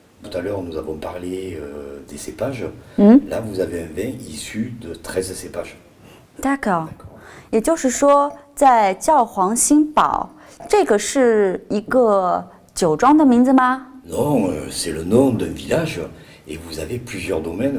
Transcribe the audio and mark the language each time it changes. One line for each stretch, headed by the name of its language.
French: Tout à l'heure, nous avons parlé des cépages. Là, vous avez un vin issu de 13 cépages. D'accord.
Chinese: 也就是说，在教皇新堡，这个是一个酒庄的名字吗？
French: Non, c'est le nom d'un village. Et vous avez plusieurs domaines.